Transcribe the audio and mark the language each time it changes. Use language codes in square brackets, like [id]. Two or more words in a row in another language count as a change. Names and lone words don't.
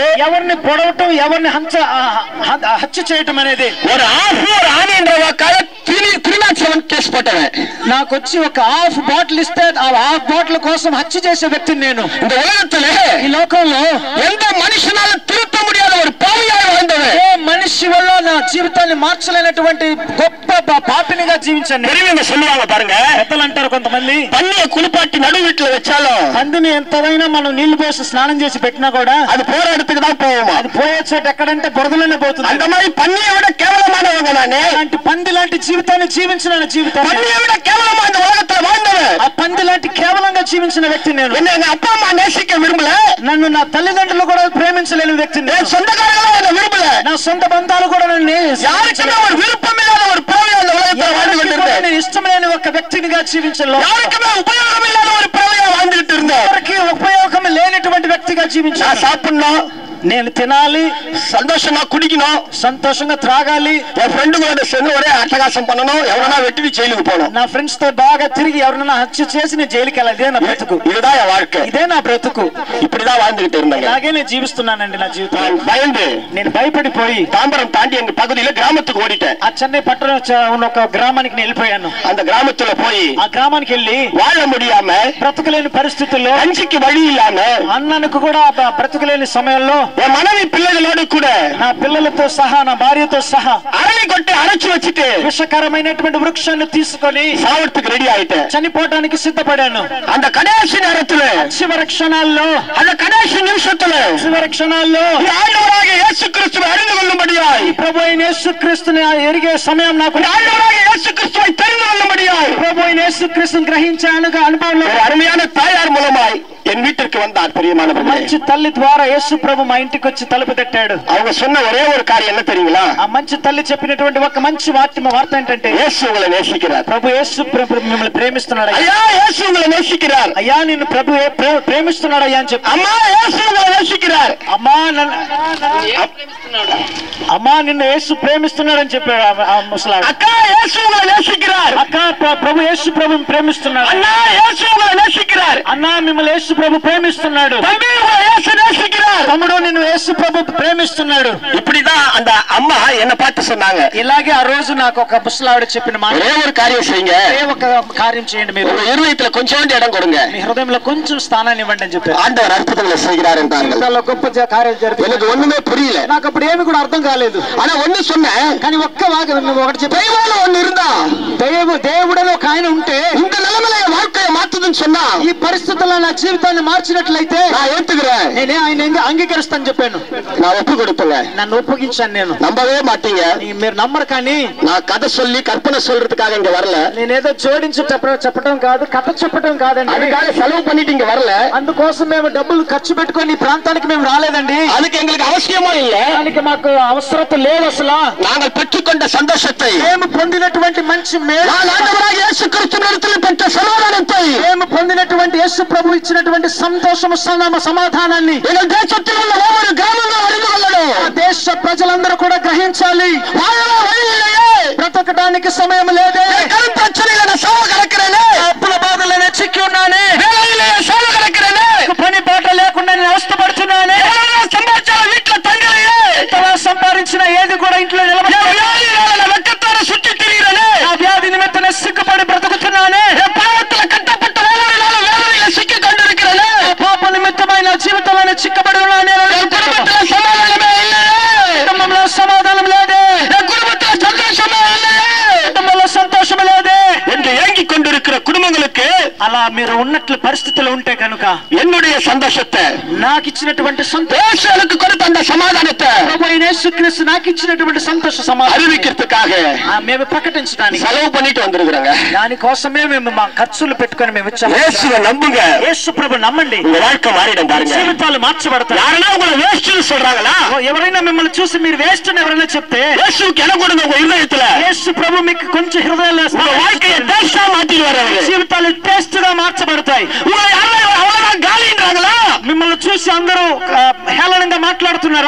[te] ఎవరిని పొడవటం, ఎవరిని హత్య చేయటం అనేది. [ta] ஒரு ஆணி என்ற வாக்கால 307 கேஸ் போட்டவன். [te] నాకు వచ్చి ఒక [en] half bottle [te] ఇస్తే ఆ [en] half bottle [te] కోసం హత్య చేసే వ్యక్తిని నేను. [ta] இந்த உலகத்திலே [te] ఈ లోకంలో [ta] எந்த மனுஷனால திருத்த முடியாத ஒரு பாவியாய் வாழ்ந்தவன். [te] ఏ మనిషి వల్ల నా జీవితాన్ని మార్చలేనటువంటి గొప్ప పాపినిగా జీవించాను. [ta] பெரியவங்க சொல்லுவாங்க பாருங்க, [te] పెద్దలు అంటారు కొంతమంది, [ta] பன்னிய குளிப்பாட்டி நடு வீட்டுல வச்சாலும் [te] పందిని ఎంతైనా మనం నీళ్లు పోసి స్నానం చేసి పెట్టినా కూడా [ta] அது போற இடத்துக்கு தான் போவோமா. [te] అది పోయే చోట ఎక్కడంటే బురదలోనే పోతుంది. [ta] அந்த மாதிரி பன்னியை விட கேவலமானவங்க நானே. [te] అలాంటి పంది లాంటి జీవితాన్ని జీవించిన జీవితం, [ta] பன்னியை விட கேவலமா இந்த உலகத்துல வாழ்ந்தவன். [te] ఆ పంది లాంటి కేవలంగా జీవించిన వ్యక్తి నేను. [ta] என்ன எங்க அப்பா அம்மா நேசிக்க விரும்பல, [te] నన్ను నా తల్లిదండ్రులు కూడా ప్రేమించలేని వ్యక్తిని, [ta] என் சொந்தக்காரங்களும் என்ன விரும்பல, [te] నా సొంత బంధాలు కూడా నన్ను [ta] யாருக்குமே ஒரு விருப்பம் இல்லாத ஒரு பிறவி அந்த உலகத்துல வாழ்ந்து கொண்டிருந்தேன். [te] నేను ఇష్టం లేని ఒక వ్యక్తినిగా జీవించలో, [ta] யாருக்குமே உபயோகம் இல்லாத ஒரு பிறவியா வாழ்ந்துட்டு இருந்தேன். [te] ఎవరికి ఉపయోగం లేనటువంటి వ్యక్తిగా జీవించాను. [ta] நான் சாப்பிடணும், [te] నేను తినాలి, [ta] சந்தோஷமா குடிக்கணும், [te] సంతోషంగా త్రాగాలి, [ta] என் ஃப்ரெண்டுங்களோட சேர்ந்து ஒரே அட்டகாசம் பண்ணணும், எவனா வெட்டி ஜெயிலுக்கு போகணும். [te] నా ఫ్రెండ్స్ తో బాగా తిరిగి ఎవరైనా హత్య చేసి నేను జైలుకి వెళ్ళాలి. ఇదే నా బ్రతుకు, [ta] இதுதான் என் வாழ்க்கை. [te] ఇదే నా బ్రతుకు. [ta] இப்படிதான் வாழ்ந்துகிட்டு இருந்தாங்க. [te] ఇలాగే నేను జీవిస్తున్నానండి నా జీవితం. [ta] நான் பயந்து [te] నేను భయపడిపోయి [ta] தாம்பரம் தாண்டி எங்க பகுதியில கிராமத்துக்கு ஓடிட்டேன். [te] ఆ చెన్నై పట్టణం ఉన్న ఒక గ్రామానికి నేను వెళ్ళిపోయాను. [ta] அந்த கிராமத்துல போய் [te] ఆ గ్రామానికి వెళ్ళి [ta] வாழ முடியாம, [te] బ్రతకలేని పరిస్థితుల్లో, [ta] கஞ்சிக்கு வழி இல்லாம, [te] అన్నానికి కూడా బ్రతకలేని సమయంలో [ta] என் மனைவி பிள்ளைகளோடு கூட [te] నా పిల్లలతో సహా, నా భార్యతో సహా [ta] அரளி கொட்டை அரைச்சு வச்சுட்டு [te] విషకరమైనటువంటి వృక్షాన్ని తీసుకొని [ta] சாவத்துக்கு ரெடி ஆயிட்டேன். [te] చనిపోవడానికి సిద్ధపడాను. [ta] அந்த கடைசி நேரத்துல, [te] చివరి క్షణాల్లో, [ta] அந்த கடைசி நிமிஷத்துல [te] చివరి క్షణాల్లో [ta] ஆண்டவராகிய இயேசு கிறிஸ்துவை அறிந்து கொள்ளும்படியாய், [te] ప్రభు అయిన యేసుక్రీస్తుని ఎరిగే సమయం నాకు, [ta] ஆண்டவராகிய இயேசு கிறிஸ்துவை தெரிந்து கொள்ளும்படியாய் [te] ప్రభు అయిన యేసుక్రీస్తుని గ్రహించే అనుభవంలో [ta] ஒரு அருமையான தாயார் மூலமாய் என் வீட்டிற்கு வந்தார். பிரியமானவர்களே, [te] మంచి తల్లి ద్వారా యేసు ప్రభు మా ఇంటికి వచ్చి తలుపు తట్టాడు. [ta] அவங்க சொன்ன ஒரே ஒரு காரியம் என்ன தெரியுங்களா? [te] ఆ మంచి తల్లి చెప్పినటువంటి ఒక మంచి వార్త ఏంటంటే [ta] యేసు உங்களை நேசிக்கிறார். [te] ప్రభు యేసు మిమ్మల్ని ప్రేమిస్తున్నాడు. [ta] ஐயா, యేసు உங்களை நேசிக்கிறார். [te] అయ్యా నిన్ను ప్రభు ప్రేమిస్తున్నాడు అయ్యా అని చెప్పి. [ta] అమ్మా, యేసు உங்களை நேசிக்கிறார். [te] అమ్మా నిన్ను యేసు ప్రేమిస్తున్నాడు అని చెప్పాడు ఆ ముసలాడు. [ta] అక్క, యేసు உங்களை நேசிக்கிறார். [te] అక్క, ప్రభు యేసు ప్రభుని ప్రేమిస్తున్నాడు. [ta] అన్నా, యేసు உங்களை நேசிக்கிறார். [te] అన్నా, మిమ్మల్ని యేసు ప్రభు ప్రేమిస్తున్నాడు. [ta] தம்பி, உங்களை యేసు நேசிக்கிறார். [te] తమ్ముడు, నిన్ను యేసు ప్రభు ప్రేమిస్తున్నాడు. [ta] இப்படிதான் அந்த அம்மா என்ன பார்த்து சொன்னாங்க. [te] ఇలాగే ఆ రోజు నాకు ఒక ముసలావిడ చెప్పిన మాట, [ta] ஒரே ஒரு காரியம் செய்யுங்க, [te] ఒక కార్యం చేయండి, మీరు [ta] உங்க இருதயத்துல கொஞ்சோண்டு இடம் கொடுங்க, [te] మీ హృదయంలో కొంచెం స్థానాన్ని ఇవ్వండి అని చెప్పారు. [ta] ஆண்டவர் அற்புதங்களை செய்கிறார் என்றார்கள். [te] గొప్ప కార్యాలు జరిగాయి. [ta] எனக்கு ஒண்ணுமே புரியல. [te] నాకు అప్పుడు ఏమి కూడా అర్థం కాలేదు. [ta] ஆனா ஒண்ணு சொன்னேன், [te] కానీ ఒకటి చెప్పి, [ta] தெய்வால ஒண்ணு இருந்தா, [te] దేవుడని ఒక ఆయన ఉంటే [ta] இந்த நிலைமையில என் வாழ்க்கையை மாத்துதுன்னு சொன்னா, [te] ఈ పరిస్థితుల్లో నా జీవితాన్ని మార్చినట్లయితే [ta] நான் ஏத்துக்கிறேன், [te] నేనే ఆయన అంగీకరిస్తాను చెప్పాను. [ta] நான் ஒப்பு கொடுப்பேங்க. [te] నన్ను ఒప్పగించాను. నేను [ta] நம்பவே மாட்டீங்க, [te] మీరు నమ్మరు. కానీ [ta] நான் கதை சொல்லி கற்பனை சொல்றதுக்காக இங்க வரல. [te] నేనేదో జోడించి చెప్పడం కాదు, కథ చెప్పడం కాదండి. [ta] அதுக்காக செலவு பண்ணிட்டு இங்க வரல. [te] అందుకోసం మేము డబ్బులు ఖర్చు పెట్టుకొని ఈ ప్రాంతానికి మేము రాలేదండి. [ta] அதுக்கு எங்களுக்கு அவசியமா இல்ல. [te] దానికి మాకు అవసరత లేదు అసలు. [ta] நாங்கள் பெற்றுக்கொண்ட சந்தோஷத்தை, [te] మేము పొందినటువంటి మంచి మేలు, [ta] ஆண்டவராகிய இயேசு கிறிஸ்துவினிடத்தில் பெற்ற சமாதானத்தை, [te] మేము పొందినటువంటి యేసు ప్రభు ఇచ్చినటువంటి సంతోషము, సమాధానాన్ని [ta] எங்கள் தேசத்தில் உள்ள ஒவ்வொரு கிராமங்களும் அறிந்து கொள்ளணும். [te] ఆ దేశ ప్రజలందరూ కూడా గ్రహించాలి. బ్రతకడానికి సమయం లేదే. [ta] பிரச்சனையில நான் சாவ கலக்கிறேனே, [te] అప్పుల బాధలనే చిక్కి ఉన్నానే, [ta] வேலையிலே சாவ கலக்கிறேனே, [te] పని పాట లేకుండా నేను అవస్థపడుతున్నానే, [ta] சம்பாதிச்சால வீட்டுல தங்கலையே, [te] ఎంతలా సంపాదించిన ఏది కూడా ఇంట్లో [ta] வெக்கத்தோட சுற்றி திரிகிறேனே, [te] ఆ వ్యాధి నిమిత్తన సిగ్గుపడి బ్రతుకుతున్నానే, [ta] பாவத்துல கட்டப்பட்ட ஒவ்வொரு நாளும் வேதனையில சிக்கி கொண்டிருக்கிறேனே, [te] పాప నిమిత్తమైన జీవితంలో చిక్కబడి ఉన్నానే. [ta] குடும்பத்துல சமாதானமே இல்லையே, [te] కుటుంబంలో సమాధానం లేదే, [ta] குடும்பத்துல சந்தோஷமே இல்லையே, [te] కుటుంబంలో సంతోషం లేదే [ta] என்று ஏங்கிக் கொண்டிருக்கிற குடும்பங்களுக்கு [te] అలా మీరు ఉన్నట్లు పరిస్థితులు ఉంటే కనుక [ta] என்னுடைய சந்தோஷத்தை, [te] నాకు ఇచ్చినటువంటి [ta] தேசங்களுக்கு கொடுத்த அந்த சமாதானத்தை [te] ప్రభువైన యేసుక్రీస్తు నాకు ఇచ్చినటువంటి సంతోష సమాధానం [ta] அறிவிக்கிறதுக்காக [te] మేము ప్రకటించడానికి [ta] செலவு பண்ணிட்டு வந்திருக்கிறோங்க. [te] దానికోసమే మేము మా ఖర్చులు పెట్టుకొని మేము వచ్చాము. [ta] இயேசுவை நம்புங்க, [te] యేసు ప్రభు నమ్మండి, [ta] உங்க வாழ்க்கை மாறிடும் பாருங்க. [te] జీవితాలు మార్చబడతాయి. [ta] யாரனா உங்களை வேஸ்ட்னு சொல்றாங்களா? [te] ఎవరైనా మిమ్మల్ని చూసి మీరు వేస్ట్ అని ఎవరైనా చెప్తే, [ta] இயேசுக்கு இடம் கொடுங்க உங்க இதயத்துல. [te] యేసు ప్రభు మీకు కొంచెం హృదయాల్లో [ta] உங்க வாழ்க்கையை டேஸ்டா மாத்திடுவாரு. [te] జీవితాలు టేస్ట్ గా మార్చబడతాయి. [ta] உங்களை யாரும் அவ்வளவுதான் காலின்றாங்களா? [te] మిమ్మల్ని చూసి అందరూ హేళనంగా మాట్లాడుతున్నారా?